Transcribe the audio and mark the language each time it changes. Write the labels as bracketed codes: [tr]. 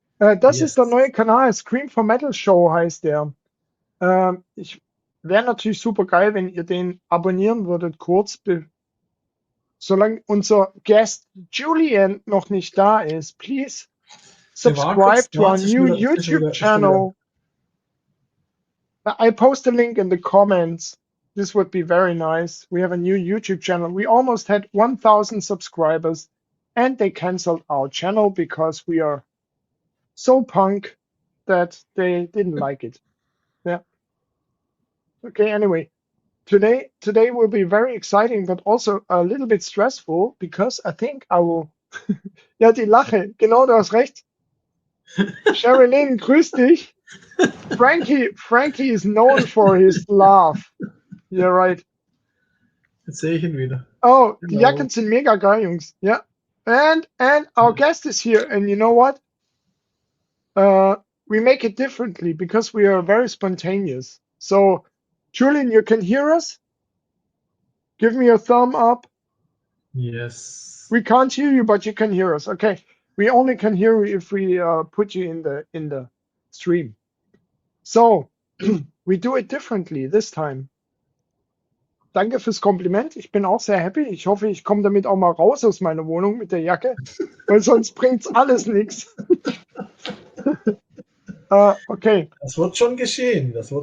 [de] Das ist der neue Kanal, Scream for Metal Show heißt der. Ich wäre natürlich super geil, wenn ihr den abonnieren würdet, kurz, solange unser Guest Julian noch nicht da ist. [en] Please subscribe to our new YouTube channel. I post a link in the comments. This would be very nice. We have a new YouTube channel. We almost had 1,000 subscribers and they canceled our channel because we are so punk that they didn't like it. Yeah. Okay, anyway. Today will be very exciting, but also a little bit stressful because I think I will. [de] Ja, die Lache. Genau, du hast recht. [en] Sherilyn, [de] grüß dich. [en] Frankie is known for his laugh. You're right. [de] Jetzt sehe ich ihn wieder. Oh, die Jacken sind mega geil, Jungs. [en] Yeah. And our guest is here, and you know what? We make it differently because we are very spontaneous. So, Julian, you can hear us? Give me a thumb up. Yes. We can't hear you, but you can hear us. Okay. We only can hear you if we put you in the stream. So, we do it differently this time. [de] Danke fürs Kompliment. Ich bin auch sehr happy. Ich hoffe, ich komme damit auch mal raus aus meiner Wohnung mit der Jacke, weil sonst bringt's alles nichts. Okay. Das wird schon geschehen.